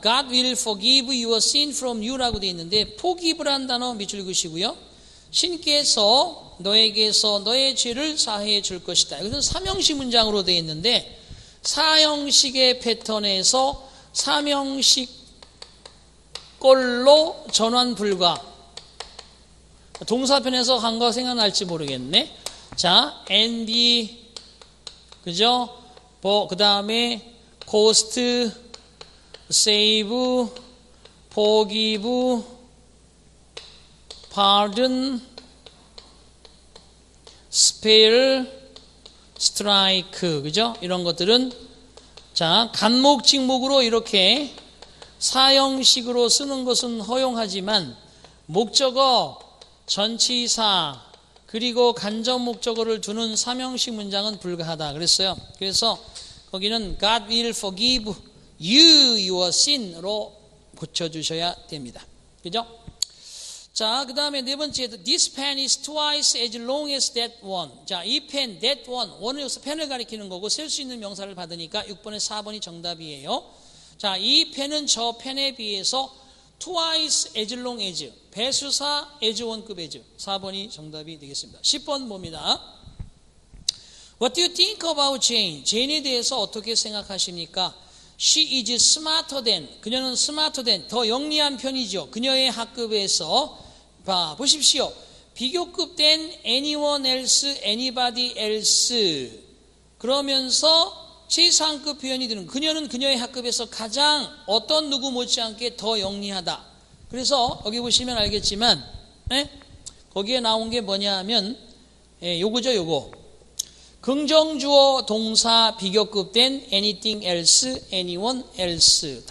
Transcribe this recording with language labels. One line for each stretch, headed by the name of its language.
English: God will forgive your sin from you라고
Korean: 되어 있는데 forgive란 단어 밑줄 그으시고요. 신께서 너에게서 너의 죄를 사해 줄 것이다. 이것은 삼형식 문장으로 되어 있는데 사형식의 패턴에서 삼형식 꼴로 전환 불가. 동사편에서 한 거 생각날지 모르겠네. 자, and 그죠? 그 다음에 cost, save, forgive, pardon, spare, strike. 그죠? 이런 것들은 자, 간목, 직목으로 이렇게 사형식으로 쓰는 것은 허용하지만 목적어, 전치사, 그리고 간접 목적어를 두는 삼형식 문장은 불가하다 그랬어요. 그래서 거기는
English: God will forgive you your
Korean: sin으로 고쳐주셔야 됩니다. 그죠? 자, 그 다음에 네 번째,
English: this pen is twice as long as that one.
Korean: 자, 이 펜, that one. 원은 여기서 펜을 가리키는 거고, 셀 수 있는 명사를 받으니까 6번에 4번이 정답이에요. 자, 이 펜은 저 펜에 비해서 twice as long as. 배수사 as 원급 as. 4번이 정답이 되겠습니다. 10번 봅니다.
English: What do you think about Jane?
Korean: 제인에 대해서 어떻게 생각하십니까?
English: She is smarter than.
Korean: 그녀는
English: smarter than.
Korean: 더 영리한 편이죠. 그녀의 학급에서. 봐, 보십시오. 비교급 된 anyone else, anybody else. 그러면서 최상급 표현이 되는. 그녀는 그녀의 학급에서 가장 어떤 누구 못지않게 더 영리하다. 그래서 여기 보시면 알겠지만, 거기에 나온 게 뭐냐 하면, 요거죠, 요거. 긍정주어 동사 비교급 된 anything else, anyone else.